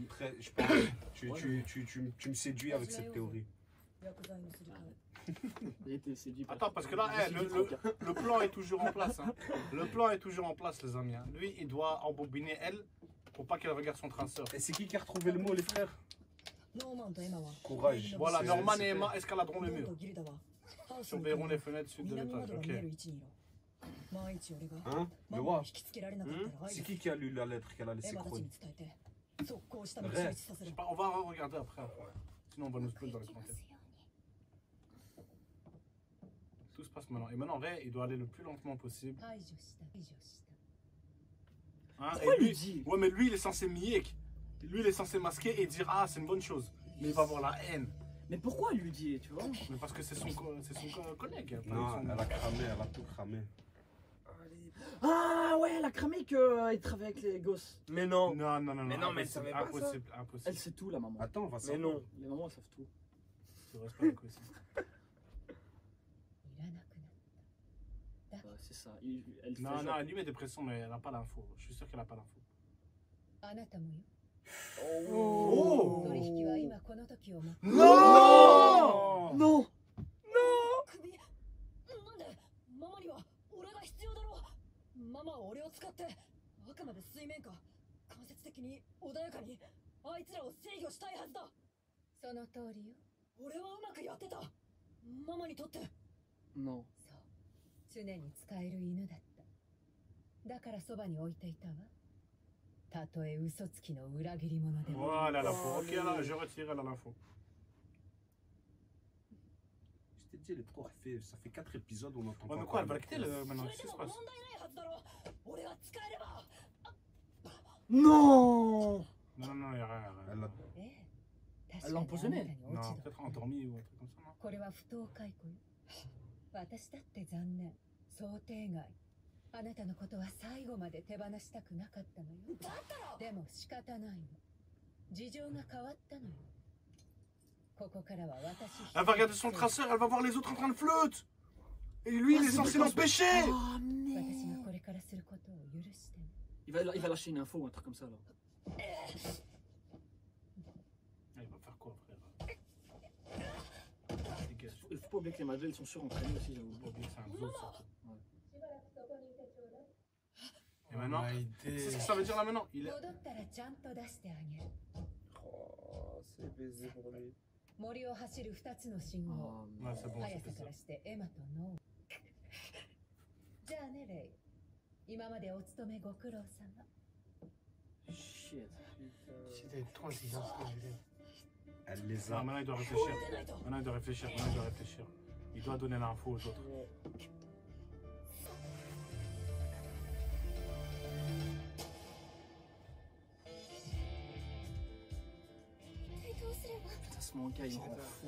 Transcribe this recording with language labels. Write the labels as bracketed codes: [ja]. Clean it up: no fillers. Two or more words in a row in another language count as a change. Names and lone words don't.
[fr] Après, je pense tu me séduis avec cette théorie. Il a été séduit par- Attends, parce que là, le plan est toujours en place. Hein. Le plan est toujours en place, les amis. hein. Lui, il doit embobiner elle pour pas qu'elle regarde son traceur. Et c'est qui a retrouvé le mot, les frères? [ja] ノーマンとエマは [fr] Courage. Voilà, C'est- Norman c'est- et Emma escaladeront le [ja] ノー [fr] mur. [ja] とギルダはハウスの [fr] Surveilleront les fenêtres sud de [ja] 南 [fr] l'étage. [ja] 窓が [fr] Ok. [ja] 見える位置にいろ万一俺が [fr] Hein? [ja] マ [fr] Le [ja] マを [fr] roi. [ja] 引きつけられなかったら [fr] C'est qui a lu la lettre qu'elle a [ja] エ [fr] laissée [ja] マたち [fr] Croy? [ja] に伝えて速攻下道を [fr] Reste. [ja] 一致させる [fr] On va regarder après. Sinon, on va nous spoiler dans les commentaires. Tout se passe maintenant. Et maintenant, Ray, il doit aller le plus lentement possible. [ja] 排除した排除した [fr] Hein, Pourquoi et il lui, dit ouais, mais lui, il est censé miek. Lui, il est censé masquer et dire ah, c'est une bonne chose. Mais il va avoir la haine. Mais pourquoi elle lui dit, tu vois? Mais parce que c'est son collègue. hein, pas Non, son- elle a cramé, elle a tout cramé. Ah ouais, elle a cramé qu'il travaille avec les gosses. Mais non. Non, non, non, Mais non, mais impossible, ça savait pas impossible, Elle impossible. sait tout, la maman. Attends, on va Mais savoir. non. Les mamans, elles savent tout. Ça reste pas impossible. [ja] いらなくなっ [fr] Ouais, c'est ça. Elle fait Non, genre- non, elle lui met des pressions, mais elle n'a pas l'info. Je suis sûr qu'elle n'a pas l'info. [ja] たあなたもよ [fr] Oh. [ja] 取引は今この時をも [fr] Non Non! [ja] 首なんでママには俺が必要だろママは俺を使ってあくまで水面下間接的に穏やかにあいつらを制御したいはずだその通りよ俺はうまくやってたママにとって [fr] Non. [ja] そう常に使える犬だっただからそばに置いていたわたとえ嘘つきの裏切り者でも [fr] Voilà l'info. Ok, là, je retire elle a l'info. t'ai dit, elle est trop refait. Ça fait 4 épisodes, on entend Ouais, pas. mais quoi, elle va parler. quitter le... maintenant, [ja] それ [fr] qu'est-ce [ja] で [fr] qui se [ja] も [fr] passe? [ja] 問題ないはずだろ俺は使えれば [fr] Non. Non, non, il y a rien. Elle a- [ja] ええ [fr] Elle l'a empoisonné. [ja] 確かにあなたに [fr] Non, [ja] 落ち度 [fr] peut-être endormi ou un truc comme ça, non? [ja] これは不当解雇よ私だって残念想定外あなたのことは最後まで手放したくなかったのよだったらでも仕方ないの事情が変わったのよここからは私一人 [fr] Elle va regarder son traceur, elle va voir les autres en train de flotte. Et lui, il est censé l'empêcher. Oh [ja] 私が [fr] merde. [ja] これからすることを許してね [fr] Il va lâcher une info ou un truc comme ça là. Ah, il va faire quoi, frère? Dégage. Il faut pas oublier que les Madeleines sont surentraînées aussi, j'avoue. Faut pas oublier que c'est un zoo, surtout. [ja] しばらくそこにいてちょうだい [fr] Et maintenant, [en] Oh my [fr] c'est ce days. que ça veut dire là maintenant. Il est... [ja] 戻ったらちゃんと出してあげる [fr] Oh, c'est baisé pour lui. [ja] 森を走る2つの信号 [fr] Oh, Ouais, c'est bon, [ja] 速 [fr] c'était [ja] さか [fr] ça. [ja] らしてエマとノーじゃあねレイ今までお勤めご苦労様 [fr] shit. C'était trop intelligent ce que j'ai dit. Elle les Non, a. maintenant il doit réfléchir. Maintenant il doit réfléchir. Maintenant il doit réfléchir. Il doit donner l'info aux autres. Putain, ce manga il me rend fou.